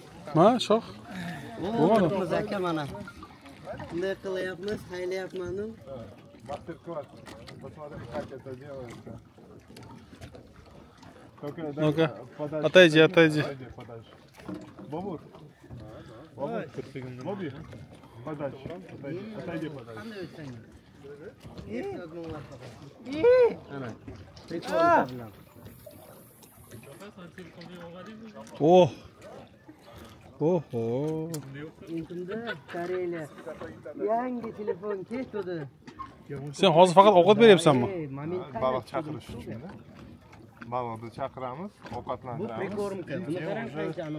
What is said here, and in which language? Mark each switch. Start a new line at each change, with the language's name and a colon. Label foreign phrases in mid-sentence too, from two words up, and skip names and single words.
Uzbek: Ma, shoh. O'g'limiz aka mana. Bunday qilyapmiz, haylayapman-u.
Russian: Ну-ка, отойди, отойди. Бобур. Бобур, Боби. Подальше. Отойди подальше. О! Oho.
Uzbek: Endi Koreya yangi telefon ketdi. Sen hozir faqat ovqat beryapsanmi? Baliq chaqirish uchun-da. Baliqni chaqiramiz, ovqatlantiramiz. Bu prikormka. Buni qarang qancha anavi.